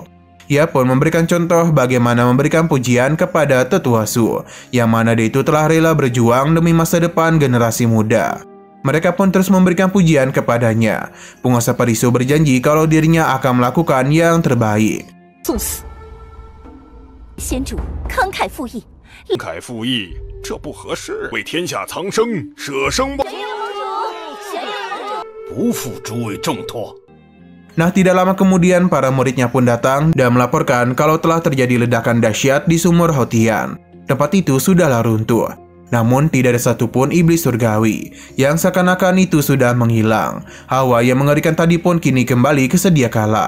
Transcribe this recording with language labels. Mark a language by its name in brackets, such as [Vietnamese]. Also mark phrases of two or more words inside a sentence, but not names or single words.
[Indonesian] Ia pun memberikan contoh bagaimana memberikan pujian kepada tetua Su, yang mana dia itu telah rela berjuang demi masa depan generasi muda. Mereka pun terus memberikan pujian kepadanya. Penguasa peri Su berjanji kalau dirinya akan melakukan yang terbaik. [Chinese] 先主慷慨赴义，慷慨赴义，这不合适。为天下苍生舍生报，不负诸位重托。 [Indonesian] Nah, tidak lama kemudian para muridnya pun datang dan melaporkan kalau telah terjadi ledakan dahsyat di sumur Houtian. Tempat itu sudahlah runtuh. Namun tidak ada satupun iblis surgawi, yang seakan-akan itu sudah menghilang. Hawa yang mengerikan tadi pun kini kembali ke sedia kala.